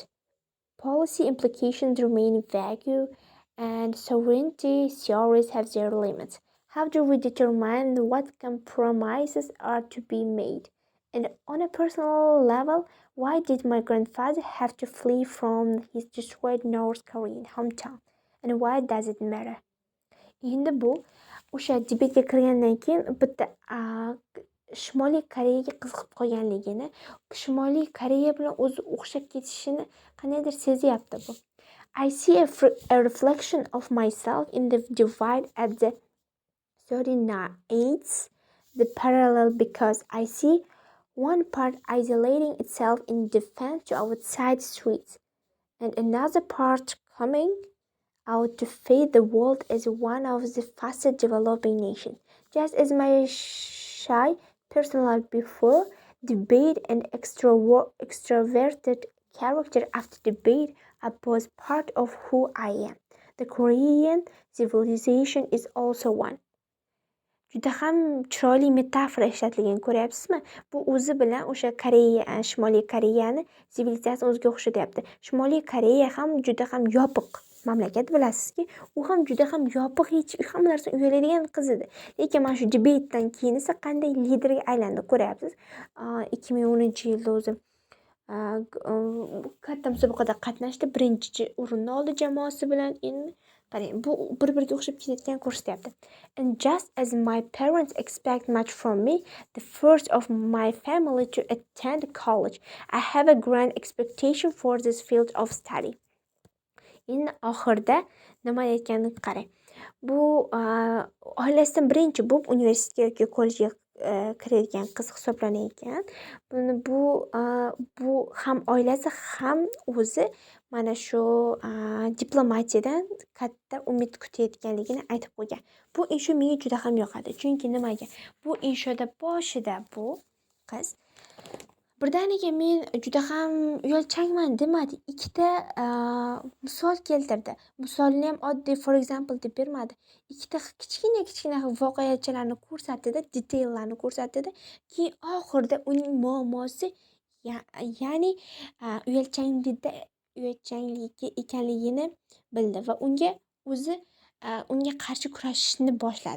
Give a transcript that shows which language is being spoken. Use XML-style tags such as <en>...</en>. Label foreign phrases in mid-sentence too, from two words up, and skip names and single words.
<en>Policy implications remain vague, and sovereignty theories have their limits. How do we determine what compromises are to be made And on a personal level, why did my grandfather have to flee from his destroyed North Korean hometown? And why does it matter?</en> <uz>Endi bu o'sha debatga kirgandan keyin bitta Shimoliy Koreyaga qiziqib qolganligini, Shimoliy Koreya bilan o'zi o'xshab ketishini qandaydir sezyapti bu.</uz> <en>I see a reflection of myself in the divide at the 39th, the parallel, because I see one part isolating itself in defense to outside streets, and another part coming out to face the world as one of the fastest developing nations. Just as my shy personal before debate and extroverted character after debate are both part of who I am. The Korean civilization is also one.</en> <uz>Juda ham chiroyli metafora ishlatilgan, ko'ryapsizmi? Bu o'zi bilan o'sha Koreya, Shimoliy Koreyani sivilizatsiyasi o'ziga o'xshatyapti. Shimoliy Koreya ham juda ham yopiq mamlakat, bilasizki, u ham juda ham yopiq, hech hamma narsani uyaladigan qiz edi. Lekin mana shu debatdan keyin esa qanday liderga aylandi, ko'ryapsiz. 2010-yilda o'zi katta musobaqada qatnashdi, birinchi o'rinni oldi jamoasi bilan. Endi qarang, bu bir-biriga o'xshab ketayotgan ko'rsatyapti.</uz> <en>And just as my parents expect much from me, the first of my family to attend college, I have a grand expectation for this field of study.</en> <uz>Endi oxirida nima aytganini qarang. Bu oilasidan birinchi bo'lib universitetga yoki kollejga kiradigan qiz hisoblanar ekan. Bu ham oilasi ham o'zi mana shu diplomatiyadan katta umid kutayotganligini aytib qo'ygan. Bu insho menga juda ham yoqadi. Chunki nimaga? Bu inshoda boshida bu qiz birdaniga men juda ham uyalchangman demadi. Ikkita misol keltirdi. Misolni ham oddiy</uz> <en>for example</en> <uz>deb bermadi. Ikkita kichkina voqeachalarni ko'rsatdi, detaillarni ko'rsatdi. Keyin oxirida uning muammosi ya'ni uyalchanligi ekanligini bildi va unga qarshi kurashishni boshladi.</uz>